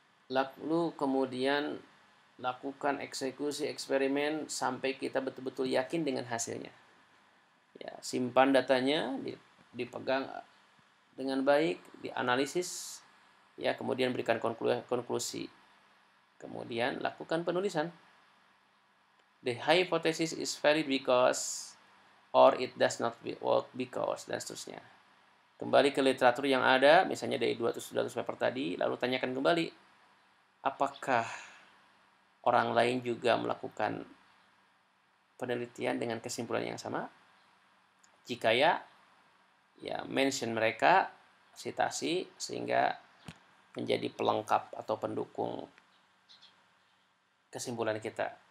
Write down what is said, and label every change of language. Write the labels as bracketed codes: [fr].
[id] Lalu kemudian lakukan eksekusi eksperimen sampai kita betul-betul yakin dengan hasilnya. Ya, simpan datanya, dipegang dengan baik, dianalisis, ya, kemudian berikan konklusi. Kemudian lakukan penulisan. [en] The hypothesis is valid because, or it does not work because, [id] dan seterusnya. Kembali ke literatur yang ada, misalnya dari 200 paper tadi, lalu tanyakan kembali, apakah orang lain juga melakukan penelitian dengan kesimpulan yang sama? Jika ya, mention mereka, citasi, sehingga menjadi pelengkap atau pendukung kesimpulan kita.